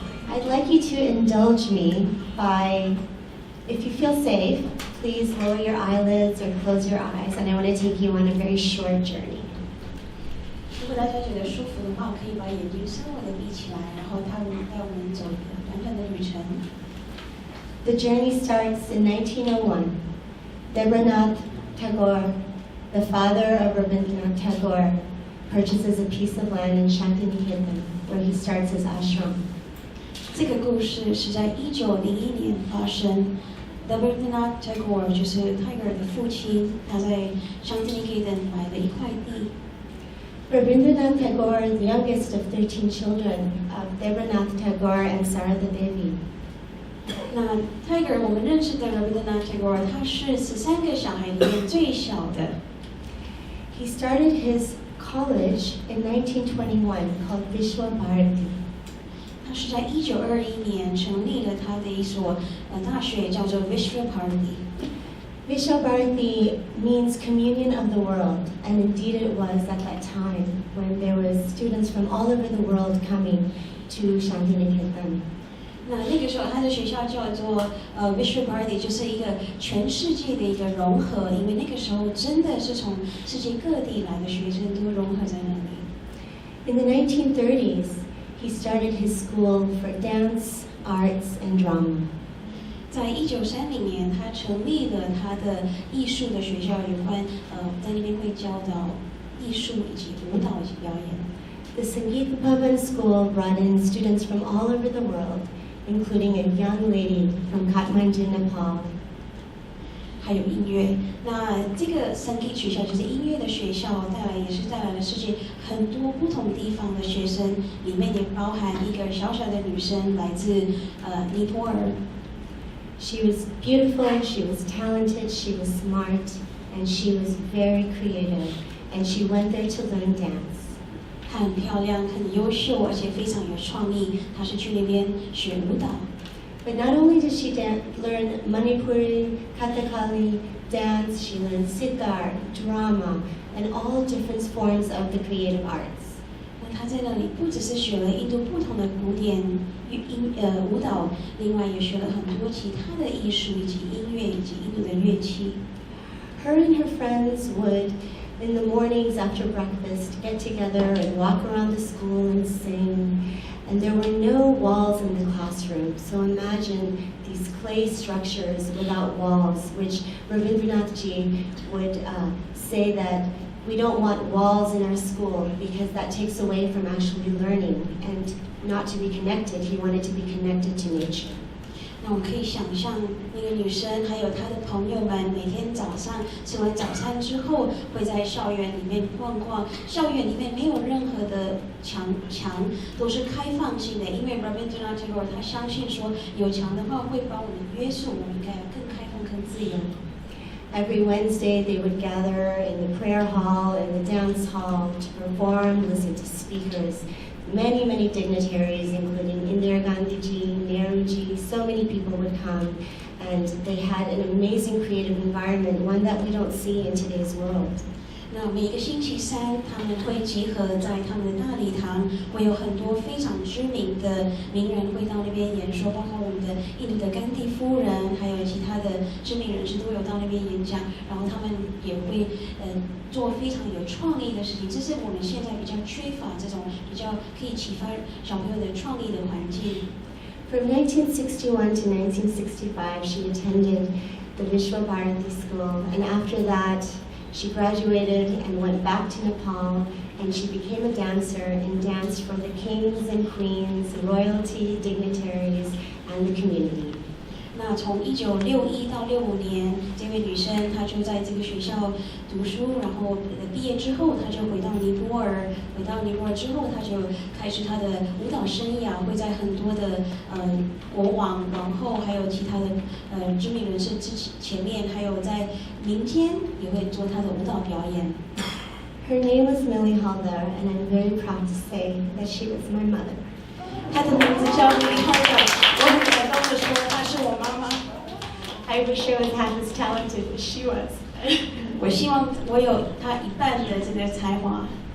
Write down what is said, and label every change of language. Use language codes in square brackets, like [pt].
[en] I'd like you to indulge me by, if you feel safe, please lower your eyelids or close your eyes, and I want to take you on a very short journey. [zh] 如果大家觉得舒服的话，可以把眼睛稍微的闭起来，然后带我们走一个短短的旅程。 [en] The journey starts in 1901. Rabindranath Tagore, the father of Rabindranath Tagore, purchases a piece of land in Shantiniketan, where he starts his ashram. [zh] 这个故事是在1901年发生。 Rabindranath Tagore 就是泰戈尔的父親，他在 Shantiniketan 買了一塊地。 [en] Rabindranath Tagore, the youngest of 13 children of Rabindranath Tagore and Sarada Devi. [zh] 那泰戈尔我们认识的 Rabindranath Tagore， 他是13个小孩里面最小的。 [en] He started his college in 1921 called Vishwa Bharati. [zh] 他是在1921年成立了他的一所大学，叫做 Vishwa Bharati。 [en] Vishwa Bharati means communion of the world, and indeed it was at that time when there was students from all over the world coming to Shantiniketan. [zh] 那个时候，他的学校叫做Vishwa Bharati， 就是一个全世界的一个融合，因为那个时候真的是从世界各地来的学生都融合在那里。 [en] In the 1930s, he started his school for dance, arts, and drama. [zh] 在1930年，他成立了他的艺术的学校，有关在那边会教导艺术以及舞蹈以及表演。 [en] The Sangeet Bhavan School brought in students from all over the world, including a young lady from Kathmandu, Nepal. [zh] 还有音乐，那这个Sangeet学校就是音乐的学校，也是带来了世界很多不同地方的学生，里面也包含一个小小的女生，来自尼泊尔。 [en] She was beautiful, she was talented, she was smart, and she was very creative, and she went there to learn dance. [zh] 她很漂亮，很优秀，而且非常有创意。她是去那边学舞蹈。 [en] But not only did she learn Manipuri, Kathakali, dance, she learned sitar, drama, and all different forms of the creative arts. [zh] 那她在那里不只是学了印度不同的古典舞蹈，另外也学了很多其他的艺术以及音乐以及印度的乐器。 [en] Her and her friends would, in the mornings after breakfast, get together and walk around the school and sing. And there were no walls in the classroom, so imagine these clay structures without walls, which Rabindranath Ji would say that we don't want walls in our school because that takes away from actually learning and not to be connected. He wanted to be connected to nature. [zh] 那我们可以想象，那个女生还有她的朋友们，每天早上吃完早餐之后，会在校园里面逛逛。校园里面没有任何的墙都是开放性的，因为 Rabindranath Tagore 他相信说，有墙的话会把我们约束，我们应该要更开放、更自由。 [en] Every Wednesday, they would gather in the prayer hall and the dance hall to perform, listen to speakers. Many, many dignitaries, including Indira Gandhi ji, Nehru ji, so many people would come, and they had an amazing creative environment, one that we don't see in today's world. [zh] 那每个星期三，他们会集合在他们的大礼堂，会有很多非常知名的名人会到那边演说，包括我们的印度的甘地夫人，还有其他的知名人士都有到那边演讲。然后他们也会做非常有创意的事情，这是我们现在比较缺乏这种比较可以启发小朋友的创意的环境。 [en] From 1961 to 1965, she attended the Vishwa Bharati School, and after that, she graduated and went back to Nepal, and she became a dancer and danced for the kings and queens, royalty, dignitaries, and the community. [zh] 那从1961到65年，这位女生她就在这个学校读书，然后毕业之后，她就回到尼泊尔。回到尼泊尔之后，她就开始她的舞蹈生涯，会在很多的国王、王后，还有其他的知名人士前面，还有在民间也会做她的舞蹈表演。 [en] Her name was Millie Haldar, and I'm very proud to say that she was my mother. [zh] 她的名字叫 Millie Haldar， 我很感动的说她是我妈妈。 [en] I wish I was half as talented as she was. [zh] 我希望我有她一半的这个才华。